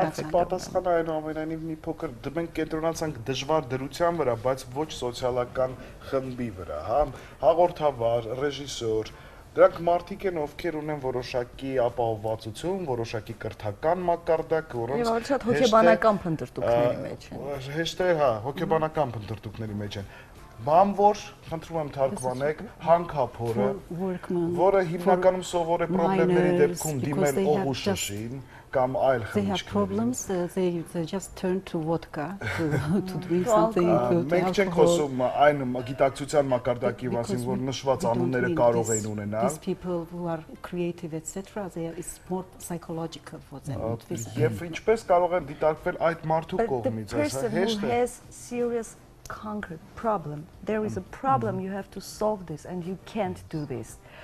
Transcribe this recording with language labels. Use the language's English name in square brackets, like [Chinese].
[Armenian] Բայց պատասխանը այնուամենայնիվ մի փոքր մենք կենտրոնացանք դժվար դրության վրա, բայց ոչ սոցիալական խմբի վրա, հա, հաղորդավար, ռեժիսոր, դրանք մարդիկ են, ովքեր ունեն որոշակի ապահովվածություն, որոշակի կրթական մակարդակ, որոնց եւ շատ հոգեբանական փնտրտուքների մեջ են։ Հեշտ է, հա, հոգեբանական փնտրտուքների մեջ են։ Բանվոր, խնդրում եմ թարգմանեք, հանքափորը, որը հիմնականում սովոր է խնդիրների դեպքում դիմել օղու շշին կամ այլ խմիչքների։ [English] They have problems, they just turn to vodka to drink something. [Armenian] Մենք չենք խոսում այն գիտակցության մակարդակի մասին, որ նշված անունները կարող էին ունենալ։ [English] These people who are creative, etc. It's more psychological for them. [Armenian] Եվ ինչպես կարող են դիտարկվել այդ մարդու կողմից, [English] հեսա, concrete problem. There is a problem, you have to solve this, and you can't do this.